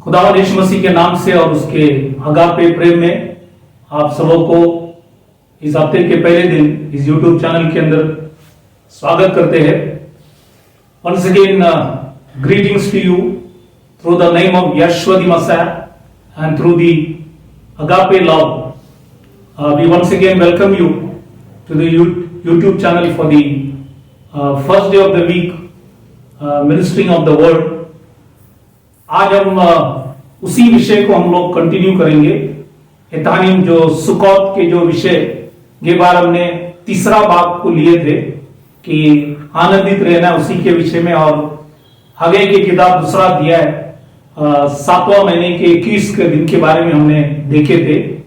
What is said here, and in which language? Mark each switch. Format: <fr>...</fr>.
<hi>खुदावंद यीशु मसीह के नाम से और उसके अगापे प्रेम में आप सबों को इस हफ्ते के पहले दिन इस YouTube चैनल के अंदर स्वागत करते हैं।</hi> <en>Once again, greetings to you through the name of Yeshua the Messiah and through the agape love. We once again welcome you to the YouTube channel for the first day of the week, ministering of the word.</en> <hi>आज हम उसी विषय को हम लोग continue करेंगे। एतानिम जो सुकौत के जो विषय ये बार हमने तीसरा भाग को लिए थे कि आनंदित रहना, उसी के विषय में। और हगे की किताब दूसरा दिया है 7वां महीने के 21 के दिन के बारे में हमने देखे थे।</hi>